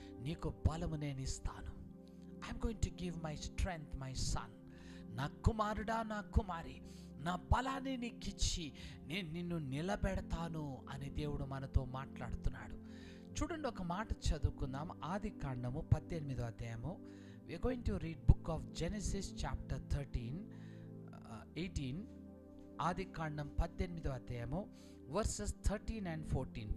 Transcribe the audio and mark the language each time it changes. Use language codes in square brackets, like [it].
[te] నీకు బలము నేను ఇస్తాను. [en] I'm going to give my strength my son. [te] నా కుమారుడా, నా కుమారి, నా బలాన్ని నీకు ఇచ్చి నేను నిన్ను నిలబెడతాను అని దేవుడు మనతో మాట్లాడుతున్నాడు. చూడండి, ఒక మాట చదువుకుందాం. ఆది కాండము 18వ అధ్యాయము. [en] we are going to read book of Genesis chapter 18. [te] ఆది కాండం 18వ అధ్యాయము [en] verses 13 and 14.